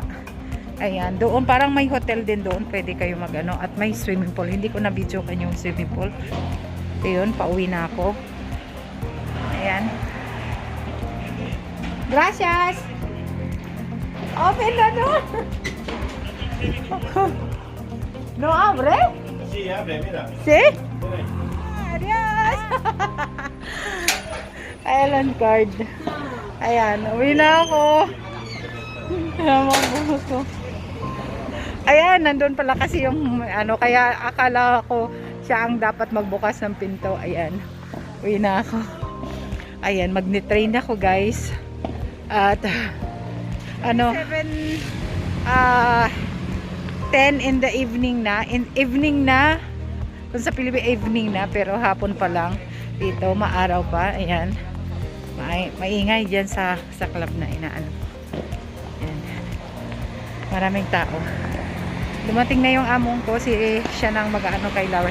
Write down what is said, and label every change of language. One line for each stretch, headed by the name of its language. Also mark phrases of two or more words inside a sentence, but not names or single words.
Filipino: Ayan, doon parang may hotel din doon. Pwede kayo magano at may swimming pool. Hindi ko na video kanyo yung swimming pool. Ayun, pauwi na ako. Ayan. Gracias! Open na doon!
Spanish: ¿No abre? Sí, abre, mira. ¿Sí? Adiós!
English: Island card.
Filipino: Ayan, uwi na ako. Ayan, mga buhok ko. Ayan, nandun pala kasi yung ano, kaya akala ko siya ang dapat magbukas ng pinto. Ayan, uwi na ako. Ayan, magni-train ako guys. At ano,
English: 10 in the evening
Filipino: na. Evening na. Kung sa Pilipinas evening na, pero hapon pa lang. Dito, maaraw pa. Ayan. Maingay dyan sa club na inaano. Ayan. Maraming tao. Dumating na yung among ko. Siya nang mag-ano kay Laura.